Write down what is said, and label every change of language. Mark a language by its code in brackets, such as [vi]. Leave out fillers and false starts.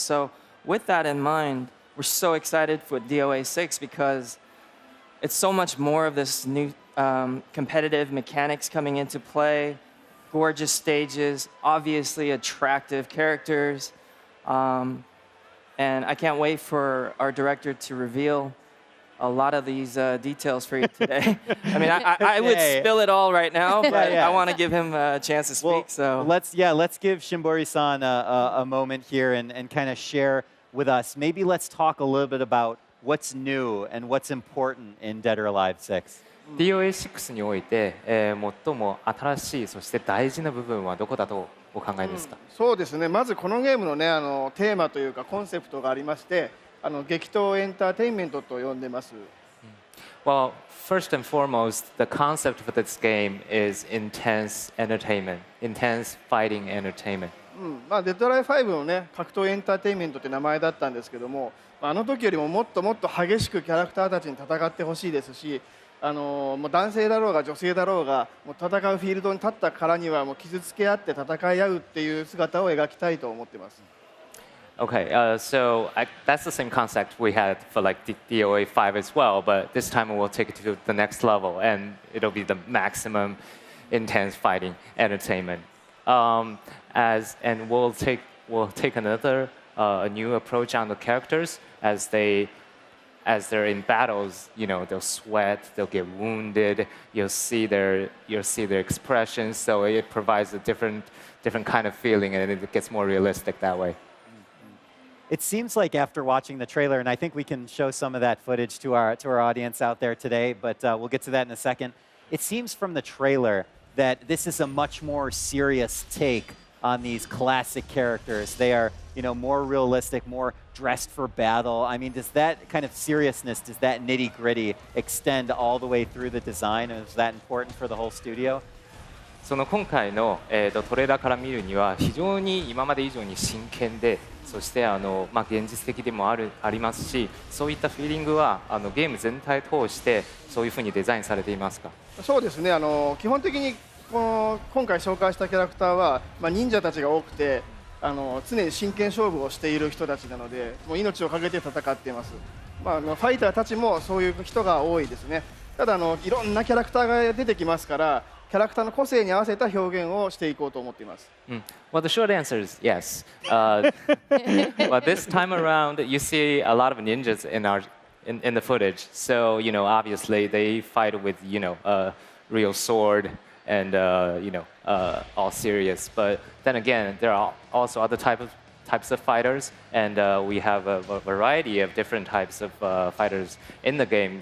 [en] So with that in mind, we're so excited for DOA 6 because it's so much more of this new competitive mechanics coming into play, gorgeous stages, obviously attractive characters, and I can't wait for our director to reveal a lot of these details for you today. I mean, I would spill it all right now, but I want to give him a chance to speak. Well, so let's give Shimbori-san a moment here and kind of share with us. Maybe let's talk a little bit about what's new and what's important in Dead or Alive 6. [ja] DOA6 において、最も新しいそして大事な部分はどこだとお考えですか？そうですね。まずこのゲームのね、テーマというかコンセプトがありまして、激闘エンターテインメントと呼んでます。 [en] Well, first and foremost, the concept for this game is intense entertainment, intense fighting entertainment. [ja] デッドライ5のね、格闘エンターテインメントって名前だったんですけども、あの時よりももっともっと激しくキャラクターたちに戦ってほしいですし、もう男性だろうが女性だろうが、もう戦うフィールドに立ったからにはもう傷つけ合って戦い合うっていう姿を描きたいと思ってます。 [en] Okay, so that's the same concept we had for like DOA 5 as well, but this time we'll take it to the next level, and it'll be the maximum intense fighting entertainment. And we'll take another a new approach on the characters as they're in battles. You know, they'll sweat, they'll get wounded. You'll see their expressions, so it provides a different kind of feeling, and it gets more realistic that way. It seems like after watching the trailer, and I think we can show some of that footage to our audience out there today, but we'll get to that in a second. It seems from the trailer that this is a much more serious take on these classic characters. They are, more realistic, more dressed for battle. I mean, does that kind of seriousness, does that nitty-gritty extend all the way through the design? Is that important for the whole studio? [ja] その今回の、トレーラーから見るには非常に今まで以上に真剣で、そして現実的でもありますし、そういったフィーリングはゲーム全体通してそういうふうにデザインされていますか？そうですね。基本的に今回紹介したキャラクターは、忍者たちが多くて常に真剣勝負をしている人たちなので、もう命を懸けて戦っています。ファイターたちもそういう人が多いですね。ただいろんなキャラクターが出てきますから、キャラクターの個性に合わせた表現をしていこうと思っています。 [en] Well, the short answer is yes. But this time around, you see a lot of ninjas in the footage. So obviously they fight with a real sword and all serious. But then again, there are also other types of fighters, and we have a variety of different types of fighters in the game.